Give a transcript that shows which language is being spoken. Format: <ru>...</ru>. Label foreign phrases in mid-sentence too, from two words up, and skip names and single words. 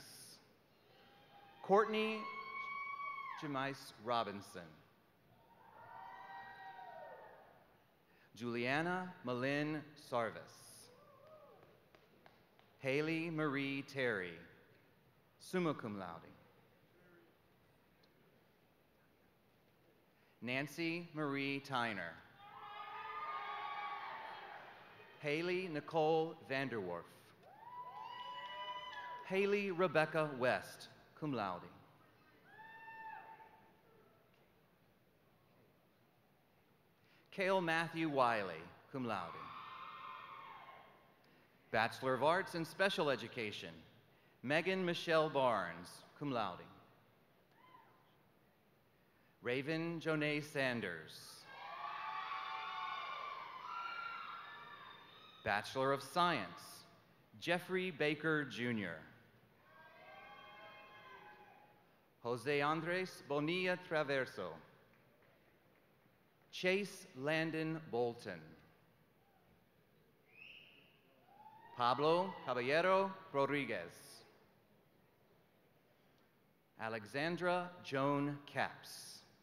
<en>Courtney Jemice Robinson. Juliana Malin Sarvis. Haley Marie Terry,</en> <la>summa cum laude.</la> <en>Nancy Marie Tyner. Haley Nicole Vanderwerf. Haley Rebecca West,</en> <la>cum laude.</la> <en>Cale Matthew Wiley,</en> <la>cum laude.</la> <en>Bachelor of Arts in Special Education, Megan Michelle Barnes,</en> <la>cum laude.</la> <en>Raven Jonay Sanders. Bachelor of Science, Jeffrey Baker Jr. Jose Andres Bonilla Traverso. Chase Landon Bolton. Pablo Caballero Rodriguez. Alexandra Joan Capps.</en>